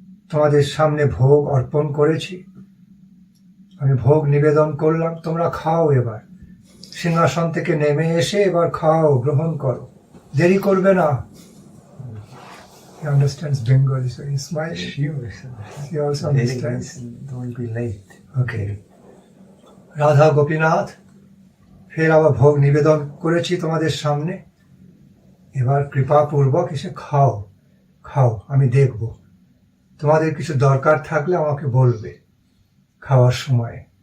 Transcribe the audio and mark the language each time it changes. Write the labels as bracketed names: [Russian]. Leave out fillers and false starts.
[Bangla] তোমাদের সামনে ভোগ অর্পণ করেছি, আমি ভোগ নিবেদন করলাম, তোমরা খাও। এবার সিংহাসন থেকে নেমে এসে এবার খাও, গ্রহণ করো, দেরি করবে না। [English] He understands Bengali, so he smiles. He also understands. Don't be late. Okay. [Bangla] Radha Gopinath, ফের আবার ভোগ নিবেদন করেছি তোমাদের সামনে, এবার কৃপাপূর্বক এসে খাও, আমি দেখব। তোমাদের কিছু দরকার থাকলে আমাকে বলবে খাওয়ার সময়।